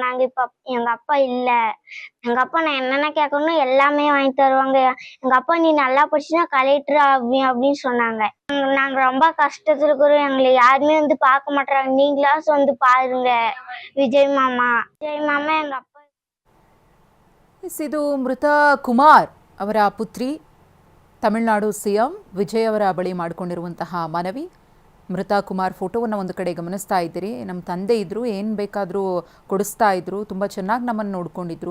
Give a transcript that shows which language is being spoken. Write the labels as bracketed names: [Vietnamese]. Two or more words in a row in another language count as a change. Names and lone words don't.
[Tamil] இப்போ எங்க அப்பா இல்லை. எங்க அப்பா நான் என்னென்ன கேட்கணும் எல்லாமே வாங்கி தருவாங்க. எங்க அப்பா நீ நல்லா படிச்சுன்னா கலெக்டர் அப்படின்னு சொன்னாங்க. நாங்க ரொம்ப கஷ்டத்துல இருக்கிறோம், எங்களை யாருமே பார்க்க மாட்டாங்க, நீங்களாச்சும் பாருங்க. விஜய் மாமா எங்க அப்பா. [Kannada] ಇದು ಮೃತ ಕುಮಾರ್ ಅವರ ಪುತ್ರಿ ತಮಿಳುನಾಡು ಸಿಎಂ ವಿಜಯ್ ಅವರ ಬಳಿ ಮಾಡಿಕೊಂಡಿರುವಂತಹ ಮನವಿ. ಮೃತ ಕುಮಾರ್ ಫೋಟೋವನ್ನು ಒಂದು ಕಡೆ ಗಮನಿಸ್ತಾ ಇದ್ದೀರಿ. ನಮ್ಮ ತಂದೆ ಇದ್ದರು, ಏನು ಬೇಕಾದರೂ ಕೊಡಿಸ್ತಾ ಇದ್ರು, ತುಂಬ ಚೆನ್ನಾಗಿ ನಮ್ಮನ್ನು ನೋಡ್ಕೊಂಡಿದ್ರು.